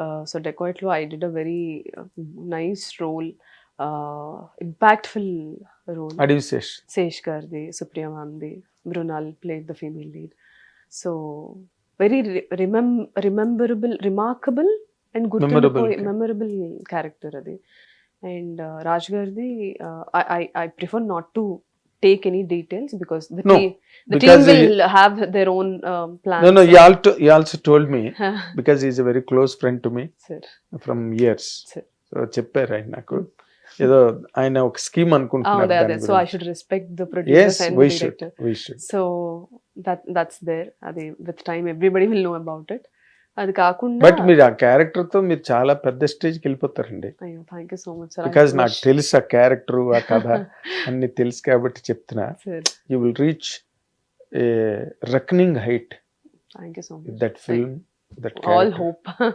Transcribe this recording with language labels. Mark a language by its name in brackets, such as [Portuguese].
[English] So Dacoit లో I did a very nice role, impactful role. [Telugu] అడవి శేష్ గారిది, Supriya మ్యామ్ది, Mrunal played the female lead. [English] So very rememberable, remarkable and memorable character అది. And Raj గారిది I prefer not to take any details because the team will have their own plans. No, you also told me because he is a very close friend to me, sir, from years. Sir. [Telugu] So చెప్పారు ఆయన నాకు ఏదో ఆయన ఒక scheme అనుకుంటున్నారు. [English] So I should respect the producers and the director. We should. So that's there. Adi with time everybody will know about it. [Telugu] అది కాకుండా but మీరు ఆ క్యారెక్టర్ తో మీరు చాలా పెద్ద స్టేజ్కి వెళ్ళిపోతారండి. [English] అయ్యో thank you so much sir. [Telugu] Because నాకు తెలుసు ఆ క్యారెక్టర్, ఆ కథ అన్ని తెలుసు కాబట్టి చెప్తున్నా. [English] Sir you will reach a reckoning height thank you so much. That film, that all hope.